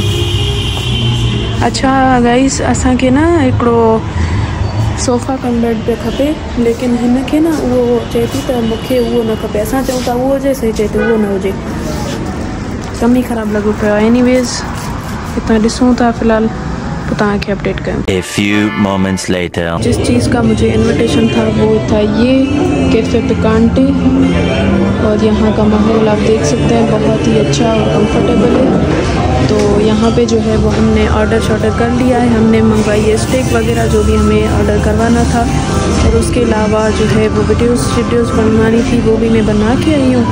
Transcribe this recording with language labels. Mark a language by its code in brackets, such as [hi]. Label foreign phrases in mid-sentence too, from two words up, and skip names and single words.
[sd] अच्छा गाइस, असांखे न हिकिड़ो [en] sofa cum bed [sd] पे खपे, लेकिन हिनखे न उहो चए थी त मूंखे उहो न खपे। असां चऊं था उहो हुजे, सही चए थी उहो न हुजे। कम ही ख़राबु लॻो पियो आहे। एनीवेज़ हितां ॾिसूं था फ़िलहाल, पोइ तव्हांखे अपडेट कयूं। [en] A few moments later. [ur] جس چیز کا مجھے انویٹیشن تھا وہ تھا یہ کیفے پیکانٹے، اور یہاں کا ماحول آپ دیکھ سکتے ہیں بہت ہی اچھا اور کمفرٹیبل ہے. تو یہاں پہ جو ہے وہ ہم نے آرڈر کر لیا ہے. ہم نے منگوائی ہے اسٹیک وغیرہ جو بھی ہمیں آرڈر کروانا تھا، اور اس کے علاوہ جو ہے وہ ویڈیوز بنوانی تھی وہ بھی میں بنا کے آئی ہوں.